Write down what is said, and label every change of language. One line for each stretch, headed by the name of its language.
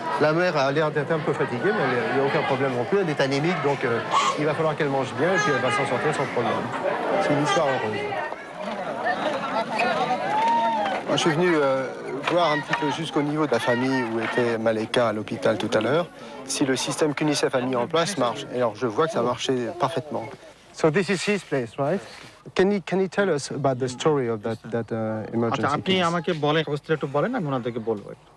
French: La mère a l'air d'être un peu fatiguée, mais il n'y a aucun problème non plus. Elle est anémique, donc il va falloir qu'elle mange bien et puis elle va s'en sortir sans problème. C'est une histoire heureuse. Moi, je suis venu voir un petit peu jusqu'au niveau de la famille où était Maleka à l'hôpital tout à l'heure, si le système qu'UNICEF a mis en place marche. Et alors, je vois que ça marchait parfaitement.
English: So this is his place, right? Can you tell us about the story of that emergency?
Bangla: আপনি আমাকে বলেন অবস্থা একটু বলেন আমি ওনাদেরকে বলবো